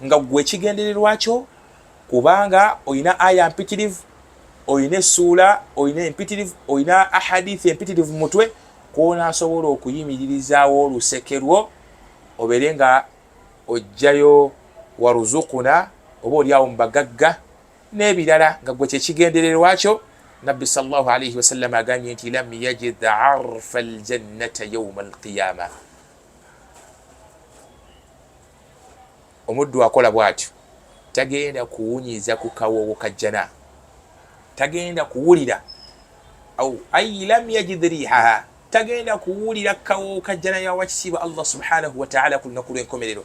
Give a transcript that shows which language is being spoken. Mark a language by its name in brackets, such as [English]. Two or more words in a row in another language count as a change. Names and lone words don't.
[Ganda] nga gwe kigendererwa kyo kubanga oyina aya mpitirivu, oyina essuula, oyina empitirivu, oyina ahadithi empitirivu mutwe kw'onaasobola okuyimirizaawo oluseke lwo obeere nga ojjayo waruzukuna oba oliawo mu bagagga n'ebirala nga gwe kyekigendererwa kyo. [Arabic] نبي صلى الله عليه وسلم [Ganda] agambye nti [Arabic] لم يجد عرف الجنة يوم القيامة. [Ganda] Omuddu akola bw'atyo tagenda kuwunyiza ku kawoowo ka jjana, tagenda kuwulira [Arabic] أي لم يجد ريحها, [Ganda] tagenda kuwulira kawoowo ka jjana ya wakitiibwa [Arabic] الله سبحانه وتعالى [Ganda] ku lunaku lw'enkomerero.